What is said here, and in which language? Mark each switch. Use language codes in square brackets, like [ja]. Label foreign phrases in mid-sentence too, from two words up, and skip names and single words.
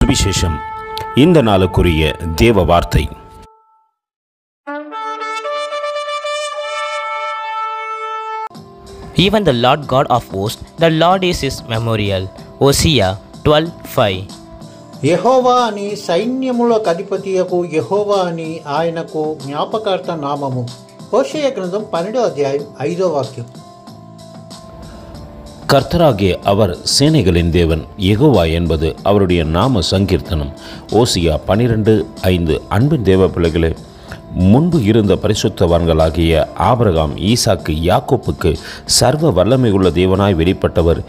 [ta] சுவிசேஷம். இந்த நாளுக்குரிய தேவ வார்த்தை. [en] Even the Lord God of hosts, the Lord is his memorial. Hosea 12:5. [te] యెహోవా అని సైన్యములకు అధిపతియకు యెహోవా అని ఆయనకు జ్ఞాపకార్థ నామము. హోషేయ గ్రంథం 12వ అధ్యాయం 5వ వాక్యం. [ta] கர்த்தராகிய அவர் சேனைகளின் தேவன் யெகோவா என்பது அவருடைய நாம சங்கீர்த்தனம். ஓசியா 12:5. அன்பின் தேவ பிள்ளைகளே, முன்பு இருந்த பரிசுத்தவான்களாகிய ஆபிரகாம், ஈசாக்கு, யாக்கோப்புக்கு சர்வ வல்லமை உள்ள தேவனாய் வெளிப்பட்டவர்.